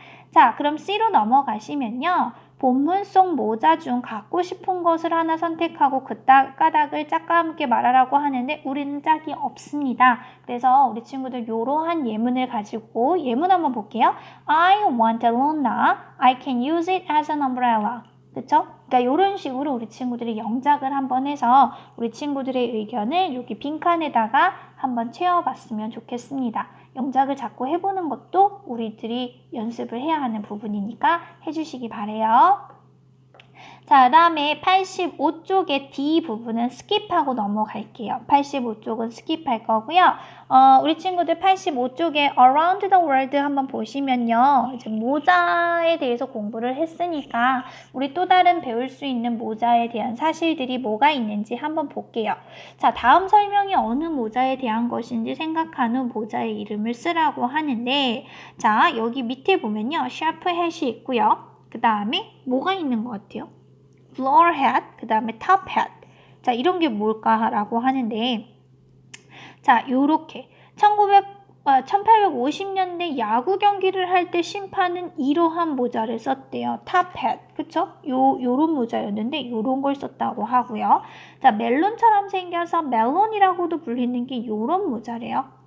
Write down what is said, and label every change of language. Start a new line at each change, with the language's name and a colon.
Korean: 자, 그럼 C로 넘어가시면요. 본문 속 모자 중 갖고 싶은 것을 하나 선택하고 그 까닭을 짝과 함께 말하라고 하는데 우리는 짝이 없습니다. 그래서 우리 친구들 이러한 예문을 가지고 예문 한번 볼게요.
English: I want a lona. I can use it as an umbrella.
Korean: 그쵸? 그러니까 이런 식으로 우리 친구들이 영작을 한번 해서 우리 친구들의 의견을 여기 빈칸에다가 한번 채워봤으면 좋겠습니다. 영작을 자꾸 해보는 것도 우리들이 연습을 해야 하는 부분이니까 해주시기 바래요. 자, 그 다음에 85쪽의 D 부분은 스킵하고 넘어갈게요. 85쪽은 스킵할 거고요. 우리 친구들 85쪽에 Around the World 한번 보시면요. 이제 모자에 대해서 공부를 했으니까 우리 또 다른 배울 수 있는 모자에 대한 사실들이 뭐가 있는지 한번 볼게요. 자, 다음 설명이 어느 모자에 대한 것인지 생각한 후 모자의 이름을 쓰라고 하는데, 자, 여기 밑에 보면요. 샤프 햇이 있고요. 그 다음에 뭐가 있는 것 같아요?
English: floor hat, 그 다음에 top hat.
Korean: 자, 이런 게 뭘까라고 하는데, 자, 요렇게 1850년대 야구 경기를 할 때 심판은 이러한 모자를 썼대요.
English: top hat, 그쵸?
Korean: 요런 모자였는데 요런 걸 썼다고 하고요. 자, 멜론처럼 생겨서 멜론이라고도 불리는 게 요런 모자래요.